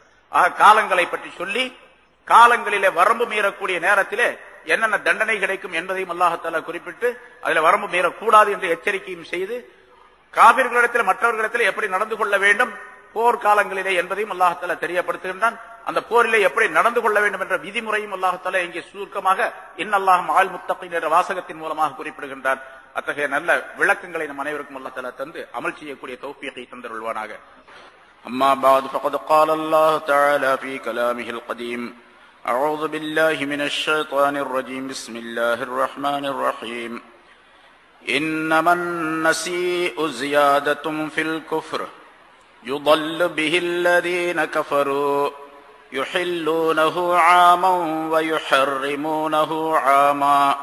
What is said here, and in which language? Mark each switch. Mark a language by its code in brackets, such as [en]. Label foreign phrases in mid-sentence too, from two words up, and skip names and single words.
[ta] ஆக காலங்களை பற்றி சொல்லி, காலங்களிலே வரம்பு மீறக்கூடிய நேரத்திலே என்னென்ன தண்டனை கிடைக்கும் என்பதையும் [ar] الله تعالى [ta] குறிப்பிட்டு அதில் வரம்பு மீறக்கூடாது என்று எச்சரிக்கையும் செய்து, காபிர்களிடத்தில் மற்றவர்களிடத்தில் எப்படி நடந்து கொள்ள வேண்டும் போர் காலங்களிலே என்பதையும் [ar] الله تعالى [ta] தெரியப்படுத்துகின்றான். அந்த போரிலே எப்படி நடந்து கொள்ள வேண்டும் என்ற விதிமுறையும் [ar] الله تعالى [ta] இங்கே சுருக்கமாக [ar] إن الله مع المتقين [ta] என்ற வாசகத்தின் மூலமாக குறிப்பிடுகின்றான். அத்தகைய நல்ல விளக்கங்களை நம் அனைவருக்கும் [ar] الله تعالى [ta] தந்து அமல் செய்யக்கூடிய தௌஃபீகை தந்தருள்வானாக. [ar] أما بعد فقد قال الله تعالى في كلامه القديم أعوذ بالله من الشيطان الرجيم بسم الله الرحمن الرحيم إنما النسيء زيادة في الكفر يضل به الذين كفروا يحلونه عاما ويحرمونه عاما